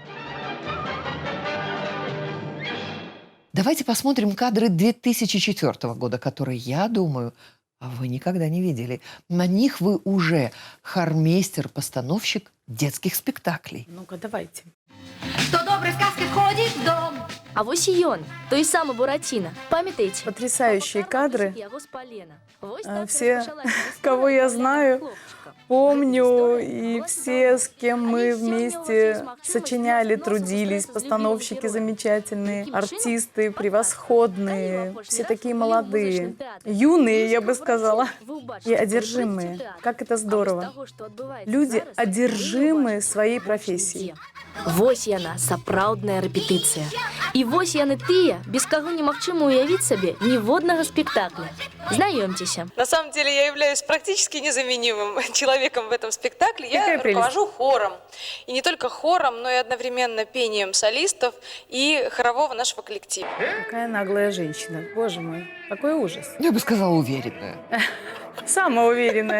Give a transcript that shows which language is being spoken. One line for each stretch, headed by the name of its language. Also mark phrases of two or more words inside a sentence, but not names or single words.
Russian: Давайте посмотрим кадры 2004 года, которые, я думаю, вы никогда не видели. На них вы уже хормейстер-постановщик детских спектаклей. Ну-ка, давайте. Хто добрий сказки входить в дом.
Belarusian: А вось і ён, той самы Буратино. Памятаеце?
Russian: Потрясающие кадры. Все, Все, кого я знаю, помню, и все, с кем мы вместе сочиняли, трудились, постановщики замечательные, артисты превосходные, все такие молодые, юные, я бы сказала, и одержимые. Как это здорово. Люди одержимые своей профессией.
Belarusian: Вось яна, сапраўдная рэпетыцыя. І вось яны тыя, без каго немагчыма уявіць сабе ніводнага спектакля. Знаёмцеся.
Russian: На самом деле я являюсь практически незаменимым человеком в этом спектакле. Я руковожу хором. И не только хором, но и одновременно пением солистов и хорового нашего коллектива. Какая наглая женщина. Боже мой, какой ужас. Я бы сказала, уверенная. Самоуверенная.